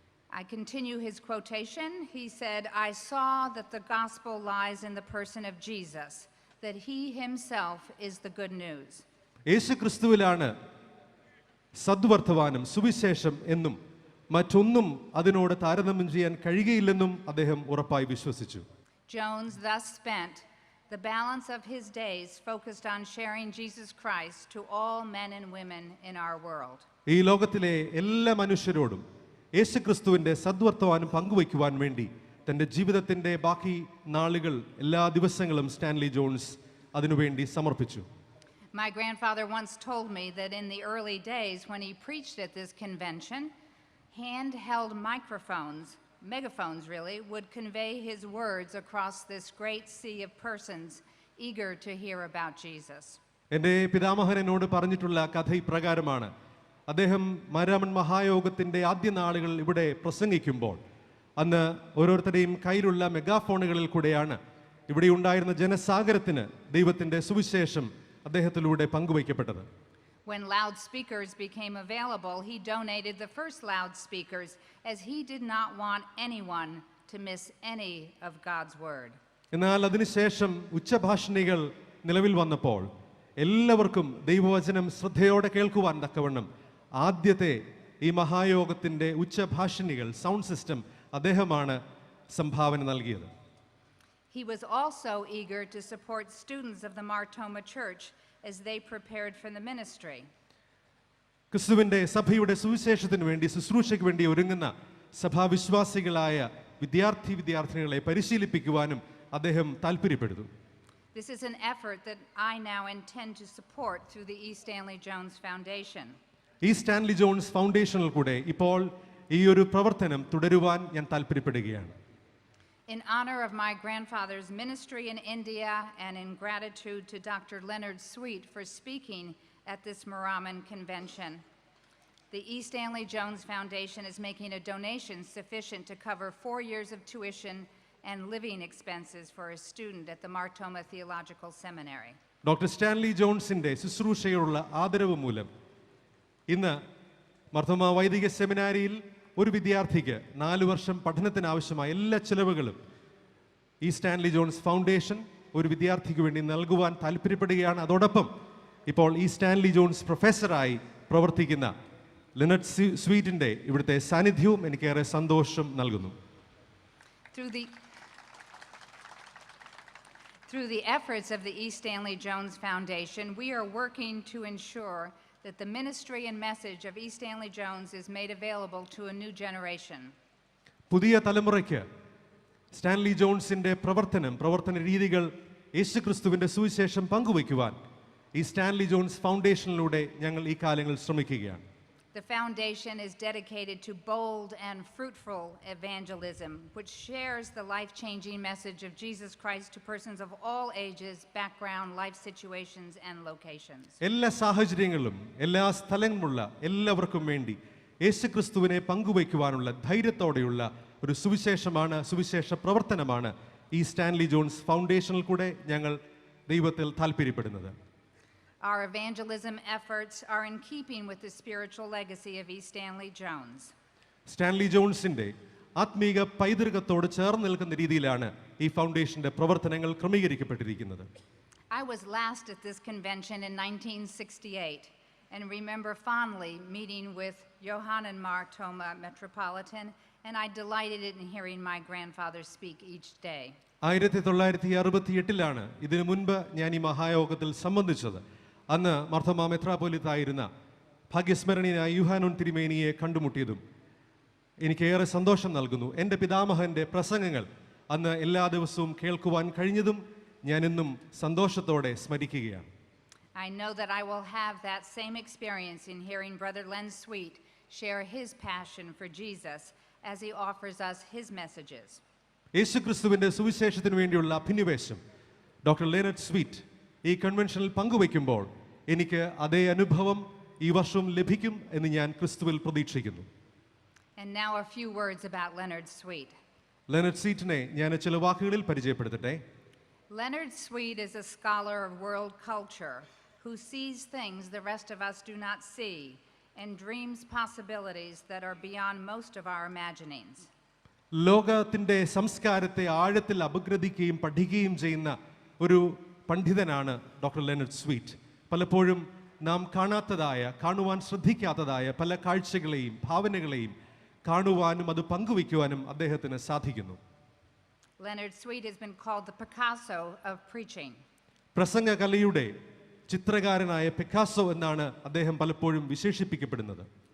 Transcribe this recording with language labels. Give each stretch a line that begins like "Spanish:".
English: I continue his quotation. He said, "I saw that the gospel lies in the person of Jesus, that he himself is the good news."
Malayalam: യേശുക്രിസ്തുവിലാണ് സദ്വർത്തമാനം, സുവിശേഷം എന്നും മറ്റൊന്നും അതിനോട് താരതമ്യം ചെയ്യാൻ കഴിയുകയില്ലെന്നും അദ്ദേഹം ഉറപ്പായി വിശ്വസിച്ചു.
English: Jones thus spent the balance of his days focused on sharing Jesus Christ to all men and women in our world.
Malayalam: ഈ ലോകത്തിലെ എല്ലാ മനുഷ്യരോടും യേശുക്രിസ്തുവിൻ്റെ സദ്വർത്തമാനം പങ്കുവയ്ക്കുവാൻ വേണ്ടി തൻ്റെ ജീവിതത്തിൻ്റെ ബാക്കി നാളുകൾ, എല്ലാ ദിവസങ്ങളും സ്റ്റാൻലി ജോൺസ് അതിനുവേണ്ടി സമർപ്പിച്ചു.
English: My grandfather once told me that in the early days when he preached at this convention, handheld microphones, megaphones really, would convey his words across this great sea of persons eager to hear about Jesus.
Malayalam: എൻ്റെ പിതാമഹൻ എന്നോട് പറഞ്ഞിട്ടുള്ള കഥ ഇപ്രകാരമാണ്. അദ്ദേഹം മാരാമൺ മഹായോഗത്തിൻ്റെ ആദ്യ നാളുകൾ ഇവിടെ പ്രസംഗിക്കുമ്പോൾ അന്ന് ഓരോരുത്തരുടെയും കയ്യിലുള്ള മെഗാഫോണുകളിൽ കൂടെയാണ് ഇവിടെ ഉണ്ടായിരുന്ന ജനസാഗരത്തിന് ദൈവത്തിൻ്റെ സുവിശേഷം അദ്ദേഹത്തിലൂടെ പങ്കുവയ്ക്കപ്പെട്ടത്.
English: When loudspeakers became available, he donated the first loudspeakers as he did not want anyone to miss any of God's word.
Malayalam: എന്നാൽ അതിനുശേഷം ഉച്ചഭാഷിണികൾ നിലവിൽ വന്നപ്പോൾ എല്ലാവർക്കും ദൈവവചനം ശ്രദ്ധയോടെ കേൾക്കുവാൻ തക്കവണ്ണം ആദ്യത്തെ ഈ മഹായോഗത്തിൻ്റെ ഉച്ചഭാഷിണികൾ സൗണ്ട് സിസ്റ്റം അദ്ദേഹമാണ് സംഭാവന നൽകിയത്.
English: He was also eager to support students of the Mar Thoma Church as they prepared for the ministry.
Malayalam: ക്രിസ്തുവിൻ്റെ സഭയുടെ സുവിശേഷത്തിന് വേണ്ടി ശുശ്രൂഷയ്ക്ക് വേണ്ടി ഒരുങ്ങുന്ന സഭാവിശ്വാസികളായ വിദ്യാർത്ഥിനികളെ പരിശീലിപ്പിക്കുവാനും അദ്ദേഹം താല്പര്യപ്പെടുന്നു.
English: This is an effort that I now intend to support through the E. Stanley Jones Foundation.
Malayalam: ഈ സ്റ്റാൻലി ജോൺസ് ഫൗണ്ടേഷനിൽ കൂടെ ഇപ്പോൾ ഈ ഒരു പ്രവർത്തനം തുടരുവാൻ ഞാൻ താല്പര്യപ്പെടുകയാണ്.
English: In honor of my grandfather's ministry in India and in gratitude to Dr. Leonard Sweet for speaking at this Maraman convention, the E. Stanley Jones Foundation is making a donation sufficient to cover 4 years of tuition and living expenses for a student at the Mar Thoma Theological Seminary.
Malayalam: Doctor Stanley ജോൺസിൻ്റെ ശുശ്രൂഷയോടുള്ള ആദരവ് മൂലം ഇന്ന് മർത്തോമ വൈദിക സെമിനാരിയിൽ ഒരു വിദ്യാർത്ഥിക്ക് 4 വർഷം പഠനത്തിനാവശ്യമായ എല്ലാ ചിലവുകളും ഈ സ്റ്റാൻലി ജോൺസ് ഫൗണ്ടേഷൻ ഒരു വിദ്യാർത്ഥിക്ക് വേണ്ടി നൽകുവാൻ താല്പര്യപ്പെടുകയാണ്. അതോടൊപ്പം ഇപ്പോൾ ഈ സ്റ്റാൻലി ജോൺസ് പ്രൊഫസറായി പ്രവർത്തിക്കുന്ന ലെനർഡ് സ്വീറ്റിൻ്റെ ഇവിടുത്തെ സാന്നിധ്യവും എനിക്കേറെ സന്തോഷം നൽകുന്നു.
English: Through the efforts of the E. Stanley Jones Foundation, we are working to ensure that the ministry and message of E. Stanley Jones is made available to a new generation.
Malayalam: പുതിയ തലമുറയ്ക്ക് Stanley ജോൺസിൻ്റെ പ്രവർത്തന രീതികൾ യേശുക്രിസ്തുവിൻ്റെ സുവിശേഷം പങ്കുവയ്ക്കുവാൻ ഈ Stanley John's ഫൗണ്ടേഷനിലൂടെ ഞങ്ങൾ ഈ കാലങ്ങളിൽ ശ്രമിക്കുകയാണ്.
English: The foundation is dedicated to bold and fruitful evangelism, which shares the life-changing message of Jesus Christ to persons of all ages, background, life situations, and locations.
Malayalam: എല്ലാ സാഹചര്യങ്ങളിലും എല്ലാ സ്ഥലങ്ങളുമുള്ള എല്ലാവർക്കും വേണ്ടി യേശുക്രിസ്തുവിനെ പങ്കുവയ്ക്കുവാനുള്ള ധൈര്യത്തോടെയുള്ള ഒരു സുവിശേഷ പ്രവർത്തനമാണ് ഈ സ്റ്റാൻലി ജോൺസ് ഫൗണ്ടേഷനിൽ കൂടെ ഞങ്ങൾ ദൈവത്തിൽ താല്പര്യപ്പെടുന്നത്.
English: Our evangelism efforts are in keeping with the spiritual legacy of E. Stanley Jones.
Malayalam: Stanley ജോൺസിന്റെ ആത്മീക പൈതൃകത്തോട് ചേർന്ന് നിൽക്കുന്ന രീതിയിലാണ് ഈ ഫൗണ്ടേഷന്റെ പ്രവർത്തനങ്ങൾ ക്രമീകരിക്കപ്പെട്ടിരിക്കുന്നത്.
English: I was last at this convention in 1968 and remember fondly meeting with Yohanan Mar Thoma Metropolitan, and I delighted in hearing my grandfather speak each day.
Malayalam: 1968 ഇതിനു മുൻപ് ഞാൻ ഈ മഹായോഗത്തിൽ സംബന്ധിച്ചത്. അന്ന് മർത്തോമ മെത്രാപ്പൊലീത്തായിരുന്ന ഭാഗ്യസ്മരണീയനായ യൂഹാനോൻ തിരുമേനിയെ കണ്ടുമുട്ടിയതും എനിക്കേറെ സന്തോഷം നൽകുന്നു. എൻ്റെ പിതാമഹൻ്റെ പ്രസംഗങ്ങൾ അന്ന് എല്ലാ ദിവസവും കേൾക്കുവാൻ കഴിഞ്ഞതും ഞാൻ എന്നും സന്തോഷത്തോടെ സ്മരിക്കുകയാണ്.
English: I know that I will have that same experience in hearing Brother Len Sweet share his passion for Jesus as he offers us his messages.
Malayalam: യേശുക്രിസ്തുവിൻ്റെ സുവിശേഷത്തിന് വേണ്ടിയുള്ള അഭിനിവേശം ഡോക്ടർ ലെനർഡ് സ്വീറ്റ് ഈ കൺവെൻഷനിൽ പങ്കുവയ്ക്കുമ്പോൾ എനിക്ക് അതേ അനുഭവം ഈ വർഷവും ലഭിക്കും എന്ന് ഞാൻ ക്രിസ്തുവിൽ പ്രതീക്ഷിക്കുന്നു.
English: And now a few words about Leonard Sweet.
Malayalam: ലെനർഡ് സ്വീറ്റിനെ ഞാൻ ചില വാക്കുകളിൽ പരിചയപ്പെടുത്തട്ടെ.
English: Leonard Sweet is a scholar of world culture who sees things the rest of us do not see and dreams possibilities that are beyond most of our imaginings.
Malayalam: ലോകത്തിൻ്റെ സംസ്കാരത്തെ ആഴത്തിൽ അപഗ്രഥിക്കുകയും പഠിക്കുകയും ചെയ്യുന്ന ഒരു പണ്ഡിതനാണ് ഡോക്ടർ ലെനർഡ് സ്വീറ്റ്. പലപ്പോഴും നാം കാണുവാൻ ശ്രദ്ധിക്കാത്തതായ പല കാഴ്ചകളെയും ഭാവനകളെയും കാണുവാനും അത് പങ്കുവയ്ക്കുവാനും അദ്ദേഹത്തിന് സാധിക്കുന്നു.
English: Leonard Sweet has been called the Picasso of preaching.
Malayalam: പ്രസംഗകലയുടെ ചിത്രകാരനായ Picasso എന്നാണ് അദ്ദേഹം പലപ്പോഴും വിശേഷിപ്പിക്കപ്പെടുന്നത്.